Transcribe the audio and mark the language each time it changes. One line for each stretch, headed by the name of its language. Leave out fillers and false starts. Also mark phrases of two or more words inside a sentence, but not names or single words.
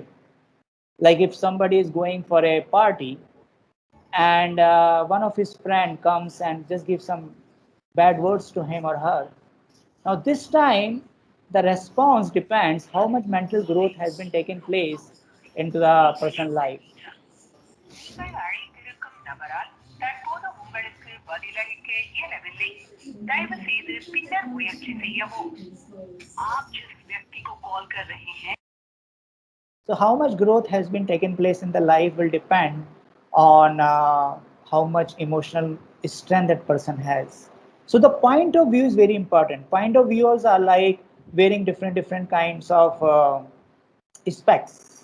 English: Like if somebody is going for a party and one of his friend comes and just gives some bad words to him or her. Now this time the response depends how much mental growth has been taken place into the person's life.
Tamil: நீங்கள் அழைத்திருக்கும் நபரால் தற்போது உங்களுக்கு பதிலளிக்க இயலவில்லை. தயவு செய்து பின்னர் முயற்சி செய்யவும்.
Hindi: आप जिस व्यक्ति को कॉल कर रहे हैं.
English: So how much growth has been taken place in the life will depend on how much emotional strength that person has. So the point of view is very important. Point of views are like wearing different kinds of specs.